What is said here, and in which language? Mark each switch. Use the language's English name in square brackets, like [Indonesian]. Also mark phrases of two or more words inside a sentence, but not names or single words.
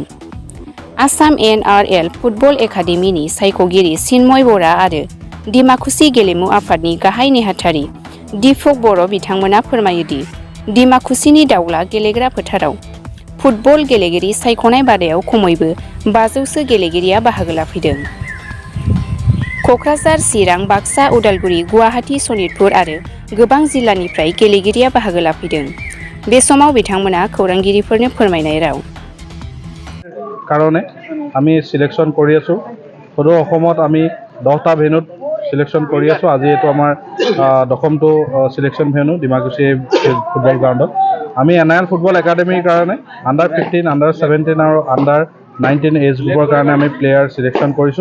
[Bodo] आसाम NRL फुटबल एकाडेमिनि सायख'गिरि चिन्मय बरा आरो डिमाकुसि गेलेमु आफादनि गाहाय नेहाथारि दिपक बर' बिथांमोना फोरमायोदि डिमाकुसिनि दावला गेलेग्रा फोथाराव फुटबल गेलेगिरि सायख'नाय बादायाव खमैबो 500सो गेलेगिरिया बाहागो लाफैदों। क'क्राझार, चिरां, बाक्सा, उदालगुरि, गुवाहाटी, सनितपुर आरो गोबां जिल्लानिफ्राय गेलेगिरिया बाहागो लाफैदों। बे समाव बिथांमोना खौरांगिरिफोरनो फोरमायनाय राव [Assamese] কাৰণে আমি সিলেকশন কৰি আছো। সদৌ অসমত আমি 10টা ভেন্যুত সিলেকশন কৰি আছো। আজি এইটো আমাৰ 10মটো সিলেকশন ভেন্যু ডিমাকুসি ফুটবল গ্ৰাউণ্ডত। আমি NRL ফুটবল একাডেমিৰ কাৰণে আন্ডাৰ 15, আন্ডাৰ 17 আৰু আন্ডাৰ 19 [English] age group [Assamese] কাৰণে আমি [English] player selection [Assamese] কৰিছো।